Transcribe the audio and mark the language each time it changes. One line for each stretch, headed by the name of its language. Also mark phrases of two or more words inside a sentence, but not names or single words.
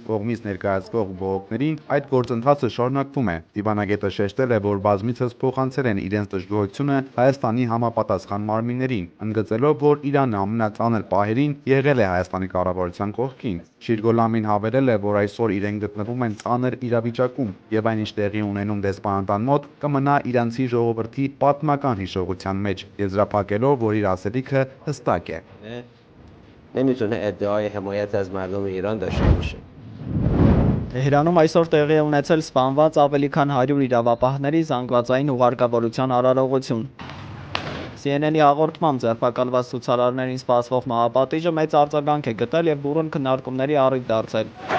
Armenian: կողմից ներկայացվող բողոքներին, այդ գործընթացը շարունակվում է։ Դիվանագետը շեշտել է, որ բազմիցս փոխանցել են իրենց դժգոհությունը Հայաստանի համապատասխան մարմիններին, ընդգծելով, որ Իրանը ամենածանր պահերին եղել է Հայաստանի կառավարության կողքին։ Շիրգոլամին հավելել է, որ այսօր իրենք գտնվում են ծանր իրավիճակում եւ այնինչ տեղի ունենում դեսպանատան մոտ կմնա իրանցի ժողովրդի պատմական հիշողության մեջ, եզրափակելով, որ իր ասելիքը հստակ է։
Persian: نمیتونه ادعای حمایت از مردم ایران داشته باشه.
Armenian: Թեհրանում այսօր տեղի է ունեցել սպանված ավելի քան 100 իրավապահների զանգվածային ուղարկավորության արարողություն։ CNN-ի հաղորդմամբ ձերբակալված ցուցարարներին սպասվող մահապատիժը մեծ արձագանք է գտել եւ բուրըն քննարկումների առիթ դարձել։